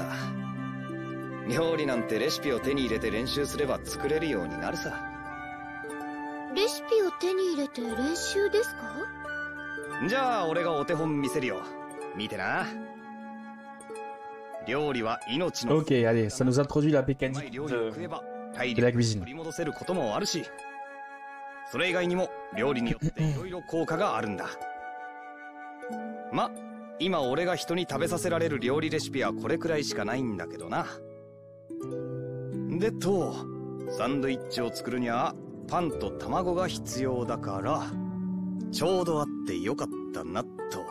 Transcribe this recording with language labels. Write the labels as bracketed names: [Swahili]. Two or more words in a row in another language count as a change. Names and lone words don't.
[Japanese] 料理なんてレシピを手に入れて練習すれば作れるようになるさ。レシピを手に入れて練習ですか？じゃあ俺がお手本見せるよ。見てな。料理は命の。 [French] Ok, allez, ça nous introduit la mécanique de la cuisine. [Japanese] 取り戻せることもあるし、それ以外にも料理によっていろいろ効果があるんだ。ま、今俺が人に食べさせられる料理レシピはこれくらいしかないんだけどな。でサンドイッチを作るにはパンと卵が必要だから、 ちょうどあってよかったなと。